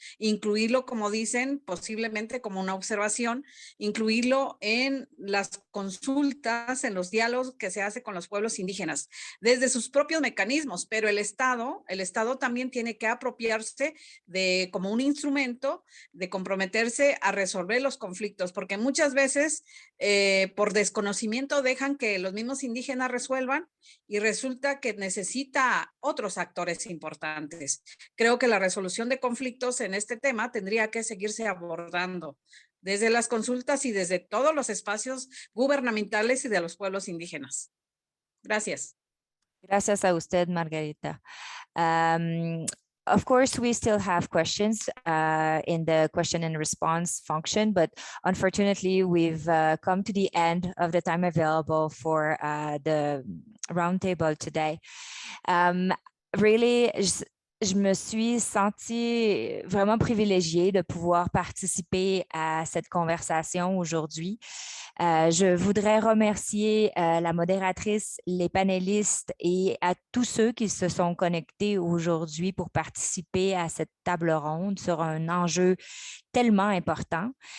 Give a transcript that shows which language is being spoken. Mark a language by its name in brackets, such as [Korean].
[Spanish] incluirlo, como dicen, posiblemente como una observación, incluirlo en las consultas, en los diálogos que se hace con los pueblos indígenas, desde sus propios mecanismos, pero el Estado también tiene que apropiarse de como un instrumento de comprometerse a resolver los conflictos, porque muchas veces por desconocimiento dejan que los mismos indígenas resuelvan y resulta que necesita otros actores importantes. Creo que la resolución de conflictos en este tema tendría que seguirse abordando desde las consultas y desde todos los espacios gubernamentales y de los pueblos indígenas. Gracias. Gracias a usted, Margarita. [English] Of course, we still have questions in the question and response function, but unfortunately, we've come to the end of the time available for the roundtable today. Really, [French] je me suis sentie vraiment privilégiée de pouvoir participer à cette conversation aujourd'hui. Je voudrais remercier la modératrice, les panélistes et à tous ceux qui se sont connectés aujourd'hui pour participer à cette table ronde sur un enjeu tellement important.